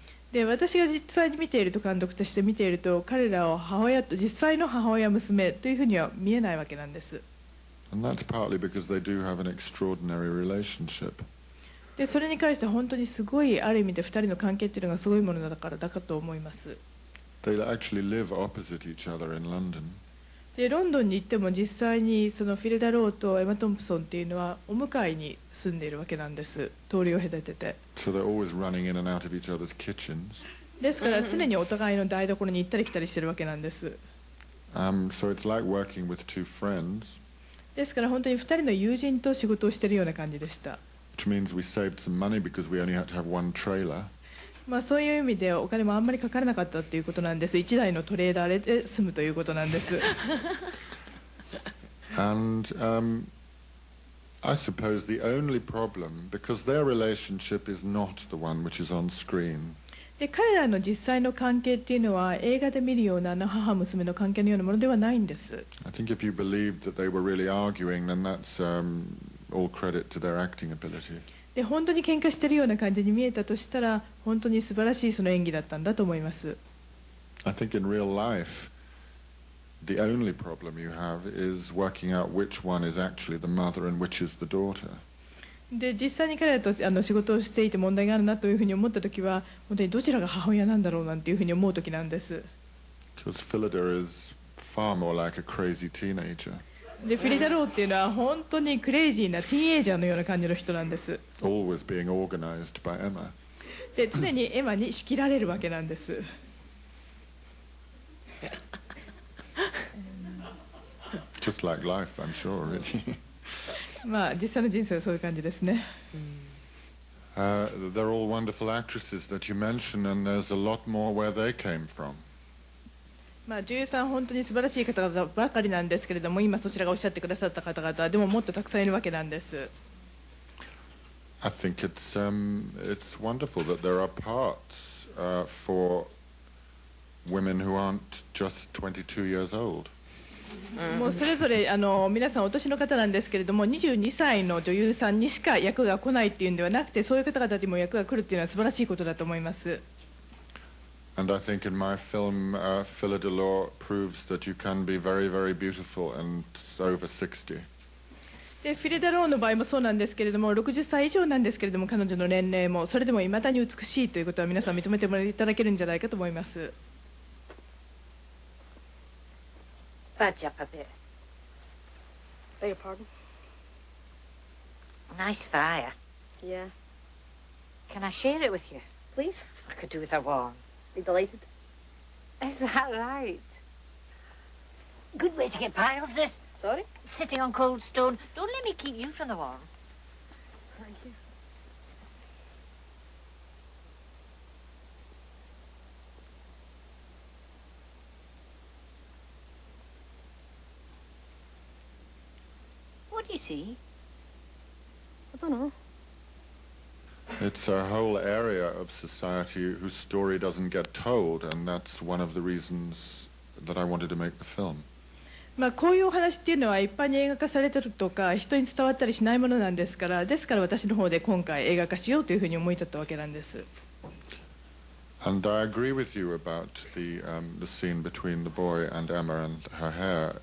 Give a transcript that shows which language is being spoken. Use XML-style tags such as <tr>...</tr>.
<ja>で私が実際に見ていると監督として見ていると彼らを母親と実際の母親娘というふうには見えないわけなんです。</ja> <en>And that's partly because they do have an extraordinary relationship.</en> <ja>でそれに関して本当にすごいある意味で2人の関係っていうのがすごいものだからだかと思います。</ja> <en>They actually live opposite each other in London.</en> <ja>でロンドンに行っても実際にそのフィルダ・ローとエマ・トンプソンっていうのはお向かいに住んでいるわけなんです。通りを隔てて。</ja> <en>So they're always running in and out of each other's kitchens.</en> <ja>ですから常にお互いの台所に行ったり来たりしてるわけなんです。</ja> <en>So it's like working with two friends.</en> <ja>ですから本当に2人の友人と仕事をしているような感じでした。</ja> <en>Which means we saved some money because we only had to have one trailer.</en> <ja>そういう意味でお金もあんまりかからなかったということなんです。1台のトレーラーで済むということなんです。</ja> <en>And I suppose the only problem, because their relationship is not the one which is on screen.</en> <ja>で彼らの実際の関係っていうのは映画で見るような母娘の関係のようなものではないんです。</ja> <en>I think if you believed that they were really arguing, then that's all credit to their acting ability.</en> <ja>で本当に喧嘩してるような感じに見えたとしたら本当に素晴らしいその演技だったんだと思います。</ja> <en>I think in real life, the only problem you have is working out which one is actually the mother and which is the daughter.</en> <ja>で実際に彼らと仕事をしていて問題があるなというふうに思ったときは本当にどちらが母親なんだろうなんていうふうに思うときなんです。</ja> <en>Because Philida is far more like a crazy teenager.</en> <ja>でフィリダローっていうのは本当にクレイジーなティーンエイジャーのような感じの人なんです。</ja> <en>Always being organized by Emma.</en> <ja>で常にエマに仕切られるわけなんです。</ja> <en>Just like life, I'm sure, really.</en> <ja>まあ実際の人生はそういう感じですね。</ja> <en>They're all wonderful actresses that you mention, and there's a lot more where they came from.</en> <ja>まあ女優さん本当に素晴らしい方々ばかりなんですけれども、今そちらがおっしゃってくださった方々でももっとたくさんいるわけなんです。</ja> <en>I think it's wonderful that there are parts for women who aren't just 22 years old.</en> <ja>もうそれぞれ皆さんお年の方なんですけれども、22歳の女優さんにしか役が来ないっていうんではなくて、そういう方々にも役が来るっていうのは素晴らしいことだと思います。</ja> <en>And I think in my film, Philida Law proves that you can be very, very beautiful and over 60.</en> <ja>でフィリダローの場合もそうなんですけれども、60歳以上なんですけれども、彼女の年齢もそれでもいまだに美しいということは皆さん認めていただけるんじゃないかと思います。</ja> <en>Badge up a bit. Beg your pardon? Nice fire. Yeah. Can I share it with you? Please? I could do with a warm. Be delighted. Is that right? Good way to get by of this. Sorry? Sitting on cold stone. Don't let me keep you from the warm. Thank you. What do you see? I don't know. It's a whole area of society whose story doesn't get told, and that's one of the reasons that I wanted to make the film.</en> <ja>まあこういうお話っていうのは一般に映画化されてるとか人に伝わったりしないものなんですから、ですから私の方で今回映画化しようというふうに思い立ったわけなんです。</ja> <en>And I agree with you about the scene between the boy and Emma and her hair.</en>